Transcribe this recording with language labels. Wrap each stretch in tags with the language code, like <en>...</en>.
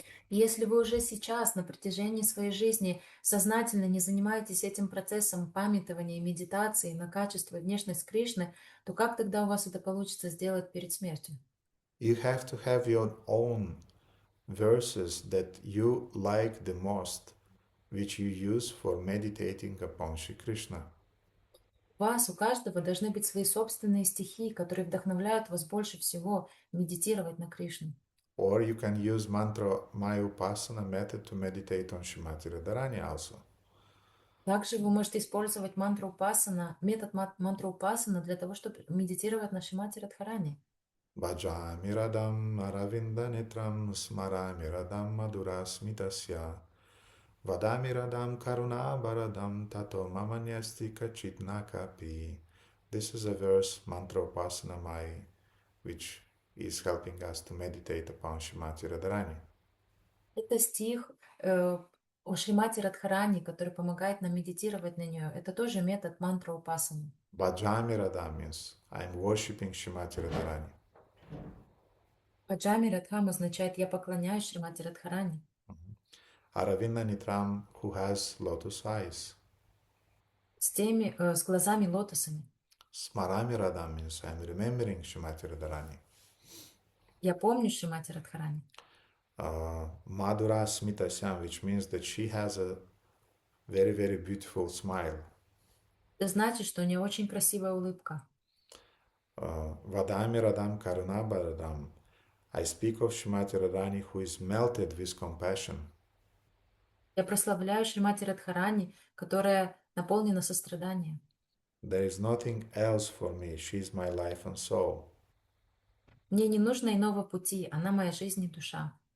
<ru>И если вы уже сейчас, на протяжении своей жизни, сознательно не занимаетесь этим процессом памятования и медитации на качество и внешность Кришны, то как тогда у вас это получится сделать перед смертью?</ru> <en>You have to have your own verses that you like the most, which you use for meditating upon Shri Krishna.</en> <ru>У вас, у каждого должны быть свои собственные стихи, которые вдохновляют вас больше всего медитировать на Кришну.</ru> <en>Or you can use mantra Mayupasana method to meditate on Shrimati Radharani also.</en> <ru>Также вы можете использовать мантру Упасана, метод мантру Упасана для того, чтобы медитировать на Шримати Радхарани.</ru> <sa>Bhajami radam aravinda netram smarami radam madura smitasya vadami radam karuna baradam tato mamanyasti kachit nakapi.</sa> <en>This is a verse, mantra Upasana Mai, which is helping us to meditate upon Shrimati Radharani.</en> <ru>Это стих о Шримати Радхарани, который помогает нам медитировать на нее. Это тоже метод мантра Упасаны.</ru> <sa>Bhajami radam</sa> <en>means I am worshipping Shrimati Radharani.</en> <sa>Баджами Радхам</sa> <ru>означает «я поклоняюсь Шримати Радхарани».</ru> <sa>Aravinda Nitram,</sa> <en>who has lotus eyes.</en> <ru>С глазами лотосами.</ru> <sa>Smarami radam</sa> <en>means I am remembering Shrimati Radharani.</en> <ru>Я помню Шримати Радхарани.</ru> <sa>Madhura Smitasyam,</sa> <en>which means that she has a very, very beautiful smile.</en> <ru>Это значит, что у нее очень красивая улыбка.</ru> <sa>Vadami Radam Karunaba Radam.</sa> <en>I speak of Shrimati Radharani who is melted with compassion.</en> <ru>Я прославляю Шримати Радхарани, которая наполнена состраданием.</ru> <en>There is nothing else for me. She is my life and soul.</en> <ru>Мне не нужно иного пути, она моя жизнь и душа.</ru>